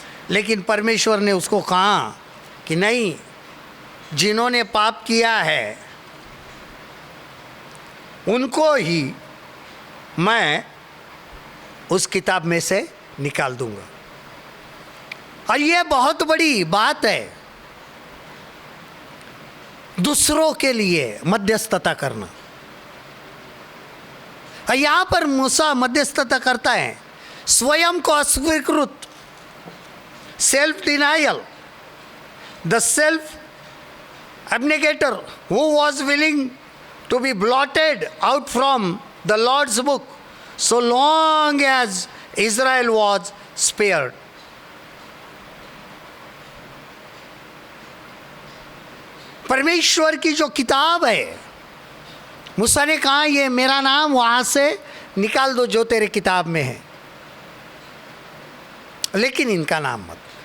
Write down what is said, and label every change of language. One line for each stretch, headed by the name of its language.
Hindi: लेकिन परमेश्वर ने उसको कहा कि नहीं, जिन्होंने पाप किया है उनको ही मैं उस किताब में से निकाल दूंगा। और ये बहुत बड़ी बात है, दूसरों के लिए मध्यस्थता करना। यहाँ पर मूसा मध्यस्थता करता है, स्वयं को अस्वीकृत,
English: Self denial, the self abnegator who was willing to be blotted out from the Lord's book so long as Israel was spared.
Hindi: परमेश्वर की जो किताब है, मूसा ने कहा ये मेरा नाम वहाँ से निकाल दो जो तेरे किताब में है, लेकिन इनका नाम मत।